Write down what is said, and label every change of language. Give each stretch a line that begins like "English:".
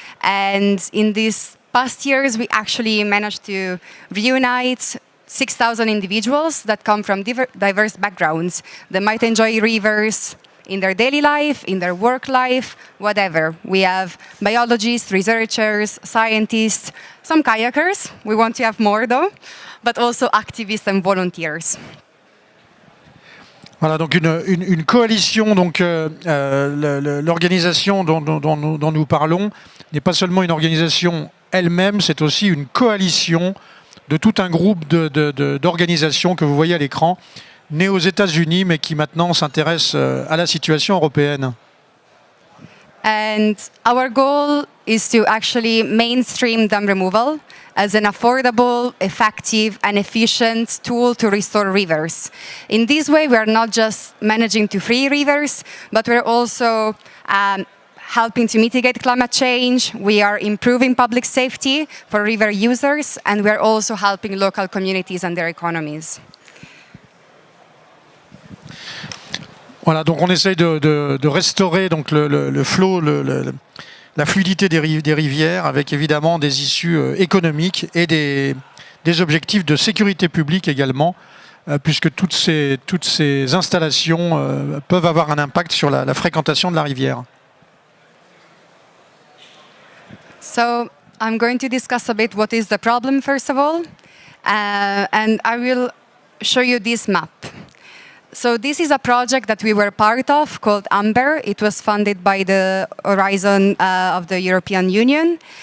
English: And in these past years, we actually managed to reunite 6,000 individuals that come from diverse backgrounds. They might enjoy rivers in their daily life, in their work life, whatever. We have biologists, researchers, scientists, some kayakers. We want to have more though, but also activists and volunteers.
French: Voilà, donc une coalition, donc l'organisation dont nous parlons n'est pas seulement une organisation elle-même, c'est aussi une coalition de tout un groupe d'organisations que vous voyez à l'écran, nées aux États-Unis, mais qui maintenant s'intéressent à la situation européenne.
English: And our goal is to actually mainstream dam removal as an affordable, effective, and efficient tool to restore rivers. In this way, we are not just managing to free rivers, but we're also helping to mitigate climate change. We are improving public safety for river users, and we are also helping local communities and their economies.
French: Voilà, donc on essaye de restaurer donc le flot, la fluidité des rivières, avec évidemment des issues économiques et des objectifs de sécurité publique également, puisque toutes ces installations peuvent avoir un impact sur la fréquentation de la rivière.
English: So I'm going to discuss a bit what is the problem, first of all. And I will show you this map. So this is a project that we were part of called AMBER. It was funded by the Horizon of the European Union.